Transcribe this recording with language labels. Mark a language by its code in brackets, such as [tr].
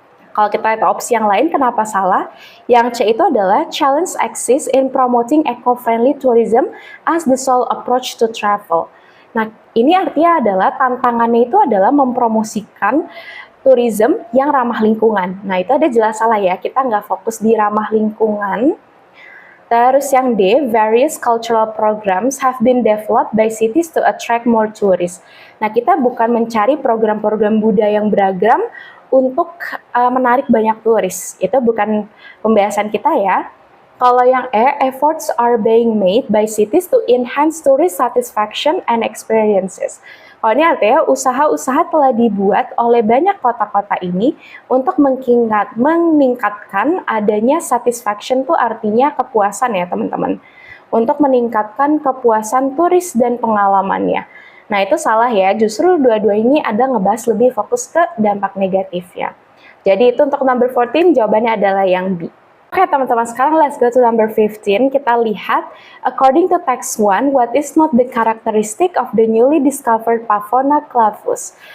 [id] Kalau kita lihat opsi yang lain, kenapa salah? Yang C itu adalah [en] challenge exists in promoting eco-friendly tourism as the sole approach to travel. [id] Nah, ini artinya adalah tantangannya itu adalah mempromosikan tourism yang ramah lingkungan. Nah, itu ada jelas salah ya, kita nggak fokus di ramah lingkungan. Terus yang D, [en] various cultural programs have been developed by cities to attract more tourists. [id] Nah, kita bukan mencari program-program budaya yang beragam untuk menarik banyak turis. Itu bukan pembahasan kita ya. Kalau yang E, [en] efforts are being made by cities to enhance tourist satisfaction and experiences. [id] Kalau ini artinya usaha-usaha telah dibuat oleh banyak kota-kota ini untuk meningkatkan adanya satisfaction tuh artinya kepuasan ya teman-teman. Untuk meningkatkan kepuasan turis dan pengalamannya. Nah itu salah ya, justru dua-dua ini ada ngebahas lebih fokus ke dampak negatifnya. Jadi itu untuk number 14 jawabannya adalah yang B. Oke teman-teman, sekarang [en] let's go to number 15. [id] Kita lihat, [en] according to text 1, what is not the characteristic of the newly discovered Pavona clavus?